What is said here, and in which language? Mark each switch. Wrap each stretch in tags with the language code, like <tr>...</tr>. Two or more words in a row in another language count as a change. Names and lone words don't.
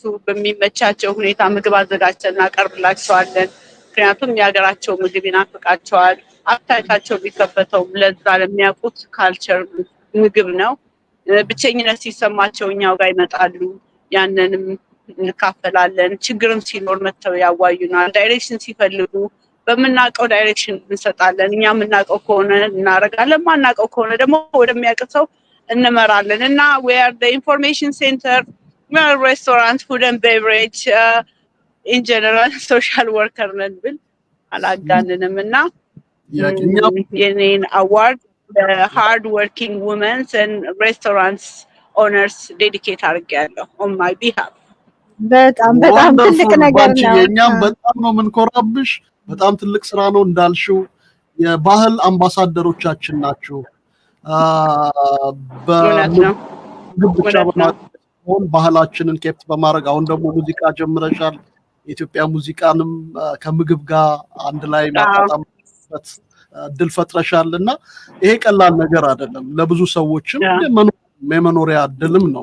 <am>በሚመቻቸው ሁኔታ ምግብ አዘጋጅተን እናቀርብላቸዋለን። ምክንያቱም የሀገራቸው ምግብ ይናፍቃቸዋል። አፕታይታቸው ቢከፈተውም ለዛ ለሚያውቁት ካልቸር ምግብ ነው። ብቸኝነት ሲሰማቸው እኛው ጋር ይመጣሉ። ያንንም እንካፈላለን። ችግርም ሲኖር መተው ያዋዩናል። ዳይሬክሽን ሲፈልጉ በምናውቀው ዳይሬክሽን እንሰጣለን። እኛ የምናውቀው ከሆነ እናደርጋለን፣ ማናውቀው ከሆነ ደግሞ ወደሚያውቅ ሰው እንመራለን እና</am> <en>we are the information center, we are restaurant, food and beverage, in general social worker</en> <am>ነን ብል አላጋንንም እና የኔን አዋርድ</am> <en>hard working women and restaurants owners</en> <am>dedicate አድርጌያለሁ</am> <en>on my behalf።</en> <am>በጣም ትልቅ ነገር ነው። የኛም በጣም ነው የምንኮራብሽ። በጣም ትልቅ ስራ ነው እንዳልሽው። የባህል አምባሳደሮቻችን ናቸው። በብቻ በማሆን ባህላችንን ኬፕት በማድረግ አሁን ደግሞ ሙዚቃ ጀምረሻል። የኢትዮጵያ ሙዚቃንም ከምግብ ጋር አንድ ላይ ማጣጣምበት እድል ፈጥረሻል እና ይሄ ቀላል ነገር አይደለም። ለብዙ ሰዎችም የመኖሪያ እድልም ነው።</am>